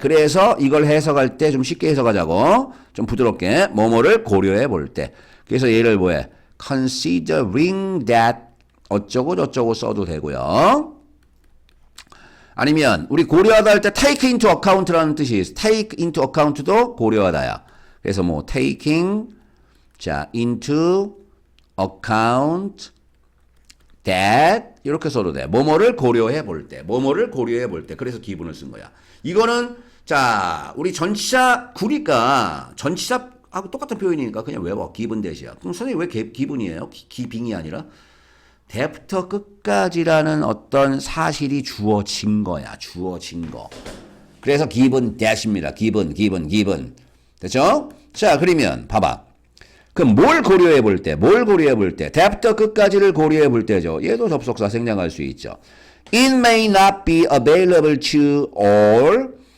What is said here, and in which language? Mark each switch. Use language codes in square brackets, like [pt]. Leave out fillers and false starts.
[ko] 그래서 이걸 해석할 때 좀 쉽게 해석하자고. 좀 부드럽게. 뭐뭐를 고려해 볼 때. 그래서 얘를 뭐해? [en] considering that [ko] 어쩌고 저쩌고 써도 되고요. 아니면 우리 고려하다 할 때 take into account라는 뜻이 있어. take into account도 고려하다야. 그래서 뭐 [en] taking into account that [ko] 이렇게 써도 돼. 뭐뭐를 고려해 볼 때. 그래서 기분을 쓴 거야. 이거는 자, 우리 전치사 구니까 전치사하고 똑같은 표현이니까 그냥 외워. 기분 대시야. 그럼 선생님 왜 기분이에요? 기빙이 아니라 대부터 끝까지라는 어떤 사실이 주어진 거야. 주어진 거. 그래서 기분 대시입니다. 기분. 됐죠? 자, 그러면 봐봐. 그럼 뭘 고려해 볼 때? 대부터 끝까지를 고려해 볼 때죠. 얘도 접속사 생략할 수 있죠. [en] It may not be available to all.